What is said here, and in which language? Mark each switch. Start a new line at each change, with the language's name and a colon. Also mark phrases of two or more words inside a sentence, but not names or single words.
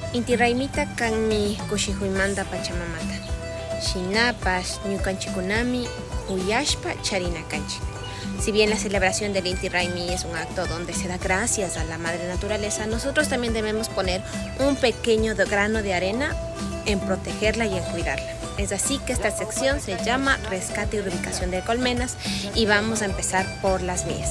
Quechua: Inti raymita kanmi kushihuymanta Pachamamata. Shinapas ñukanchikunami huyashpa charina kanchik.
Spanish: Si bien la celebración del Inti Raymi es un acto donde se da gracias a la madre naturaleza, nosotros también debemos poner un pequeño grano de arena en protegerla y en cuidarla. Es así que esta sección se llama Rescate y Reubicación de Colmenas y vamos a empezar por las mías.